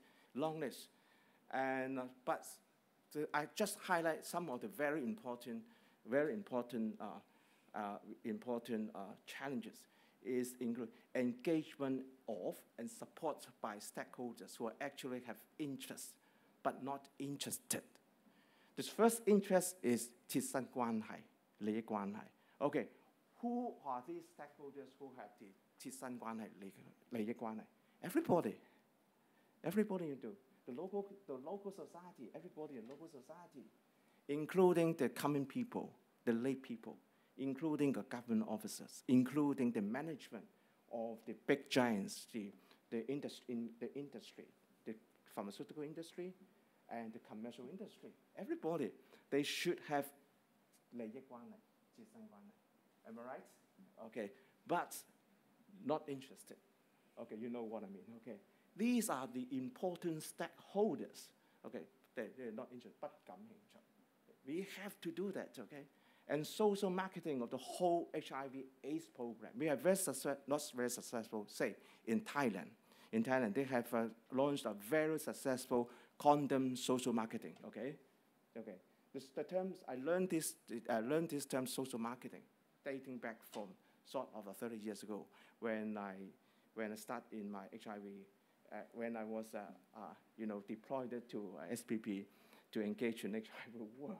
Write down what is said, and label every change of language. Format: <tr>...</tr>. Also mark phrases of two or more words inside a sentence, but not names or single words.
<en>Long list, and but I just highlight some of the very important challenges. Is include engagement of and support by stakeholders who actually have interest but not interested. The first interest is</en> <yue>切身關係, 利益關係.</yue> <en>Okay, who are these stakeholders who have the</en> <yue>切身關係, 利益關係?</yue> <en>Everybody you do. The local society, everybody in local society, including the common people, the lay people, including the government officers, including the management of the big giants, the industry, the pharmaceutical industry, and the commercial industry. Everybody, they should have</en> <yue>利益關係, 切身關係.</yue> <en>Am I right? Okay, but not interested. Okay, you know what I mean. Okay, these are the important stakeholders. Okay, they're not interested,</en> <yue>不感興趣.</yue> <en>We have to do that. Okay. And social marketing of the whole HIV/AIDS program. We are not very successful, say, in Thailand. In Thailand, they have launched a very successful condom social marketing, okay? Okay. The terms, I learned this term social marketing, dating back from sort of 30 years ago when I started in my HIV, when I was, deployed to SPP, to engage in HIV work.</en>